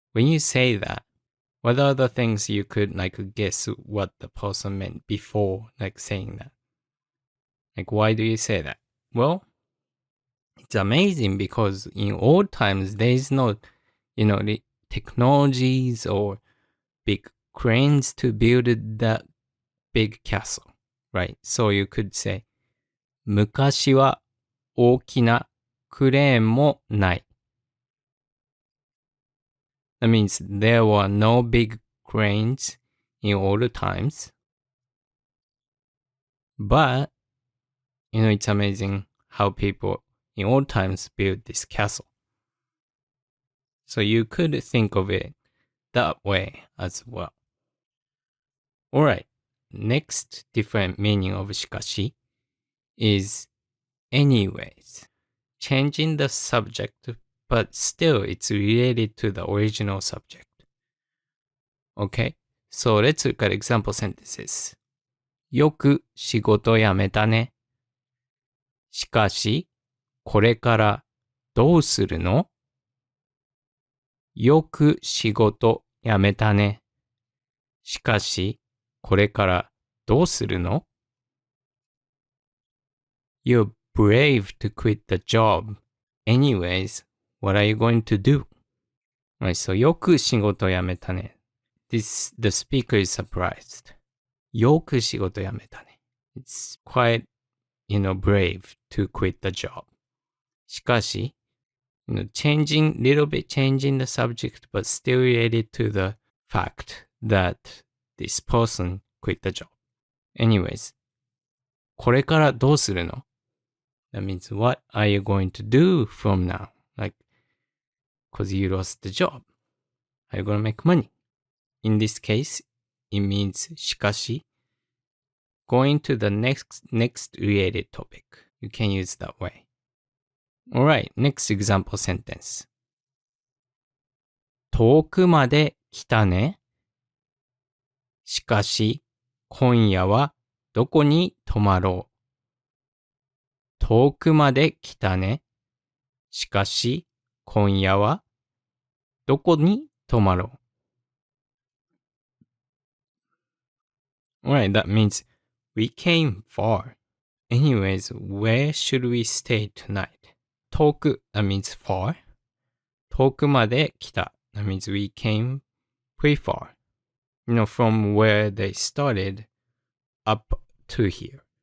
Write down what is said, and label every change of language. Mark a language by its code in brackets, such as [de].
[en] When you say that, what are the things you could like guess what the person meant before like saying that? Like, why do you say that? Well, it's amazing because in old times, there is no, the technologies or big cranes to build that big castle, right? So you could say, [ja] 昔は大きなクレーンもない。 [en] That means there were no big cranes in old times. But, it's amazing how people in old times built this castle. So you could think of it that way as well. Alright, next different meaning of しかし is anyways. Changing the subject, but still it's related to the original subject. Okay, so let's look at example sentences. [ja] よく仕事辞めたね。しかし、これからどうするの？よく仕事辞めたね。しかし、これからどうするの？ [en] You're brave to quit the job. Anyways, what are you going to do? [ja] Right, so よく仕事辞めたね。 [en] The speaker is surprised. [ja] よく仕事辞めたね。 [en] It's quite, brave to quit the job. しかし、changing the subject, but still related to the fact that this person quit the job. Anyways, [ja] これからどうするの？ [en] That means what are you going to do from now? Like, because you lost the job. Are you going to make money? In this case, it means しかし going to the next related topic. You can use that way. Alright, next example sentence. [ja] 遠くまで来たね。しかし、今夜はどこに泊まろう。遠くまで来たね。しかし、今夜はどこに泊まろう。 [en] Alright, that means we came far. Anyways, where should we stay tonight? 遠く that means far. [ja] 遠くまで来た [en] that means we came pretty far. From where they started up to here.